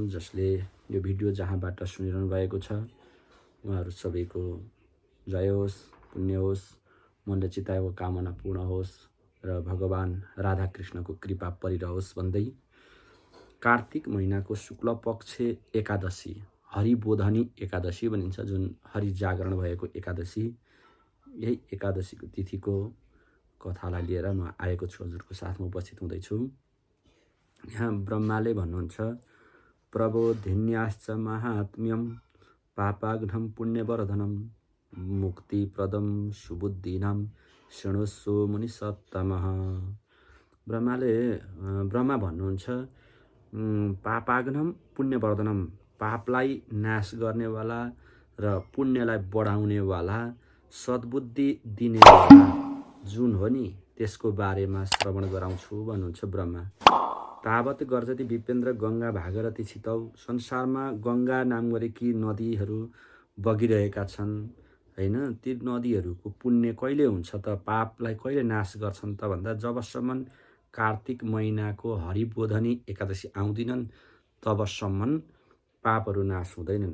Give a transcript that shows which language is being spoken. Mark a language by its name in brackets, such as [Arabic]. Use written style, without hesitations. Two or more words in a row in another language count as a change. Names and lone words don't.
[Nepali] जसले यो भिडियो जहाँबाट सुनिरहनु भएको छ उहाँहरू सबैको जय होस्, पुण्य होस्, मनले चिताएको कामना पूर्ण होस् र भगवान राधाकृष्णको कृपा परिरहोस् भन्दै कार्तिक महिनाको शुक्ल पक्ष एकादशी हरिबोधनी एकादशी भनिन्छ, जुन हरि जागरण भएको एकादशी। यही एकादशीको तिथिको कथालाई लिएर म आएको छु, हजुरको साथमा उपस्थित हुँदैछु। यहाँ ब्रह्माले भन्नुहुन्छ, [Sanskrit] प्रबोधिन्याश्च महात्म्यम पापाघ्नं पुण्यवर्धनम मुक्तिप्रदम सुबुद्धिनां शृणुस्व मुनिसत्तमः। [Nepali] ब्रह्मा भन्नुहुन्छ, [Sanskrit] पापाघ्नं पुण्यवर्धनम, [Nepali] पापलाई नाश गर्नेवाला र पुण्यलाई बढाउनेवाला, सद्बुद्धि दिनेवाला जुन हो नि त्यसको बारेमा श्रवण गराउँछु भन्नुहुन्छ ब्रह्मा। [Sanskrit] तावत गर्जति विपेन्द्र गङ्गा भागरथी छितौ। [Nepali] संसारमा गङ्गा नाम गरेकी नदीहरू बगिरहेका छन् हैन। ती नदीहरूको पुण्य कहिले हुन्छ त, पापलाई कहिले नाश गर्छन् त भन्दा जबसम्म कार्तिक महिनाको हरिबोधनी एकादशी आउँदिनन् तबसम्म पापहरू नाश हुँदैनन्।